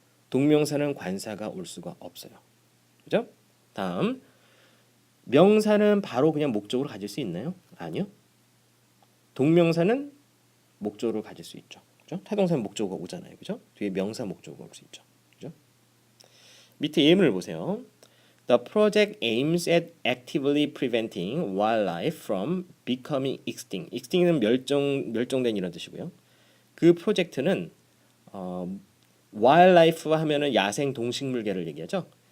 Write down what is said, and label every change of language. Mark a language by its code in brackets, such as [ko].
[ko] 동명사는 관사가 올 수가 없어요. 그죠? 다음 명사는 바로 그냥 목적으로 가질 수 있나요? 아니요. 동명사는 목적으로 가질 수 있죠. 그죠? 타동사는 목적어가 오잖아요. 그죠? 뒤에 명사 목적어가 올 수 있죠. 그죠? 밑에 예문을 보세요. [en] The project aims at actively preventing wildlife from becoming extinct. [ko] extinct는 멸종된 이런 뜻이고요. 그 프로젝트는 wildlife 하면은 야생 동식물계를 얘기하죠.